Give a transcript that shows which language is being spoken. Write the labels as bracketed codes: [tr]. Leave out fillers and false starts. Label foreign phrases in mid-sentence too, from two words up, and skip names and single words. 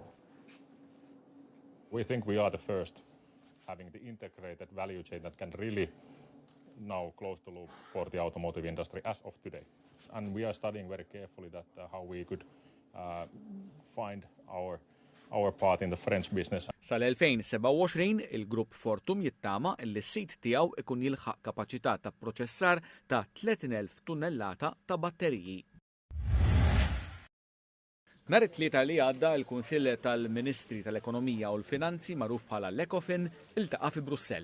[en] We think we are the first having the integrated value chain that can really now close the loop for the automotive industry as of today. And we are studying very carefully that how we could find our part in the French business. [mt] Sal-2027 il-grupp Fortum jittama li s-sit tiegħu ikun jilħaq kapaċità ta' proċessar ta' 30,000 tunnellata ta' batteriji. Nhar it-tlieta li għadda l-Kunsill tal-Ministri tal-Ekonomija u l-Finanzi magħruf bħala l-Ecofin iltaqa' fi Brussell.